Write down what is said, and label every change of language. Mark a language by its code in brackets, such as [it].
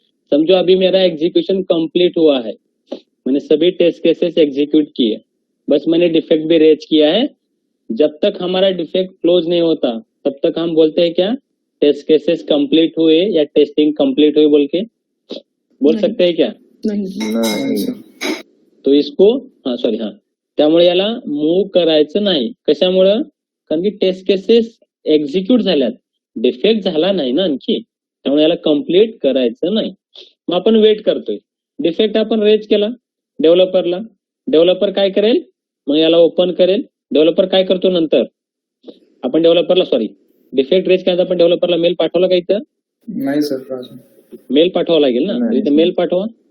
[hi] समझो अभी मेरा एग्जीक्यूशन कंप्लीट हुआ है, मैंने सभी टेस्ट केसेस एग्जीक्यूट किए, बस मैंने डिफेक्ट भी रेज किया है। जब तक हमारा डिफेक्ट क्लोज नहीं होता तब तक हम बोलते हैं क्या? टेस्ट केसेस कंप्लीट हुए या टेस्टिंग कंप्लीट हुई बोल के बोल सकते हैं क्या? नहीं। तो इसको [mr] त्यामुळे याला मूव्ह करायचं नाही। कशामुळं? कारण की टेस्ट केसेस एक्झिक्यूट झाल्यात, डिफेक्ट झाला नाही ना आणखी, त्यामुळे याला कंप्लीट करायचं नाही। मग आपण वेट करतोय। डिफेक्ट आपण रेज केला डेव्हलपरला, डेव्हलपर काय करेल? मग याला ओपन करेल। डेव्हलपर काय करतो नंतर? आपण डेव्हलपरला डिफेक्ट रेज केला, आपण डेव्हलपरला मेल पाठवला का? इथं नाही सर, मेल पाठवावं लागेल ना, इथं मेल पाठवा।